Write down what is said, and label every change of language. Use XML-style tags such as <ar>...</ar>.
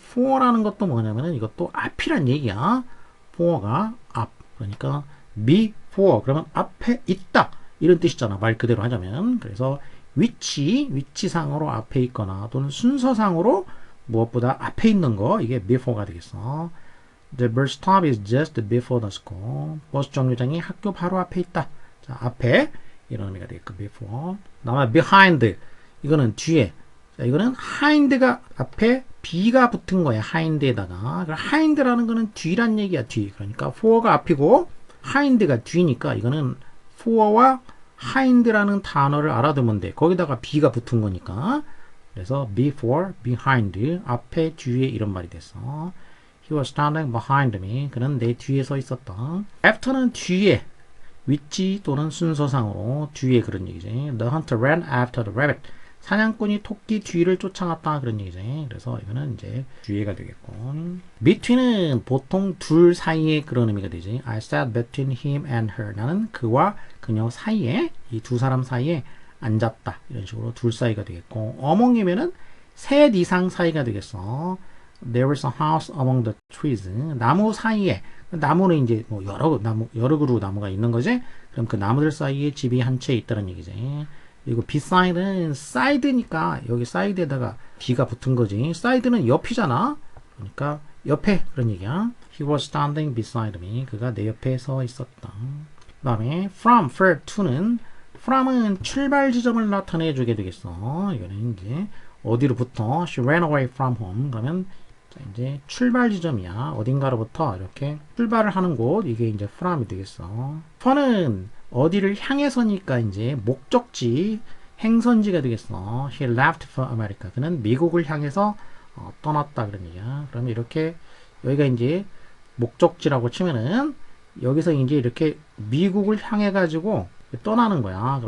<ko>for라는 것도 뭐냐면은 이것도 앞이란 얘기야. for가 앞. 그러니까 before 그러면 앞에 있다, 이런 뜻이잖아. 말 그대로 하자면. 그래서 위치상으로 앞에 있거나 또는 순서상으로 무엇보다 앞에 있는 거, 이게 before가 되겠어.</ko> <en>The bus stop is just before the school.</en> <ko>버스 정류장이 학교 바로 앞에 있다. 자, 앞에 이런 의미가 되겠고 before. 다음에 behind. 이거는 뒤에. 자, 이거는 hind가 앞에 B가 붙은 거야. hind에다가. hind라는 거는 뒤란 얘기야. 뒤. 그러니까 for가 앞이고 hind가 뒤니까 이거는 for와 hind라는 단어를 알아두면 돼. 거기다가 B가 붙은 거니까. 그래서 before, behind. 앞에, 뒤에 이런 말이 됐어.</ko> <en>He was standing behind me.</en> <ko>그는 내 뒤에 서 있었다. after는 뒤에. 위치 또는 순서상으로 뒤에 그런 얘기지.</ko> <en>The hunter ran after the rabbit.</en> <ko>사냥꾼이 토끼 뒤를 쫓아갔다 그런 얘기지. 그래서 이거는 이제 뒤에가 되겠고. between은 보통 둘 사이에 그런 의미가 되지.</ko> <en>I sat between him and her.</en> <ko>나는 그와 그녀 사이에 이 두 사람 사이에 앉았다. 이런 식으로 둘 사이가 되겠고. among이면은 셋 이상 사이가 되겠어.</ko> <en>There was a house among the trees.</en> <ko>나무 사이에. 나무는 이제 뭐 여러 그루 나무가 있는 거지. 그럼 그 나무들 사이에 집이 한 채 있다는 얘기지. 그리고 beside는 side니까 여기 side에다가 b가 붙은 거지. side는 옆이잖아. 그러니까 옆에 그런 얘기야.</ko> <en>He was standing beside me.</en> <ko>그가 내 옆에 서 있었다. 그 다음에 from, for, to는 from은 출발 지점을 나타내 주게 되겠어. 이거는 이제 어디로부터</ko> <en>she ran away from home.</en> <ko>그러면 자, 이제 출발 지점이야. 어딘가로부터 이렇게 출발을 하는 곳. 이게 이제 from이 되겠어. for는 어디를 향해서니까 이제 목적지, 행선지가 되겠어.</ko> <en>He left for America.</en> <ko>그는 미국을 향해서 떠났다 그런 얘기야. 그러면 이렇게 여기가 이제 목적지라고 치면은 여기서 이제 이렇게 미국을 향해 가지고 떠나는 거야.</ko>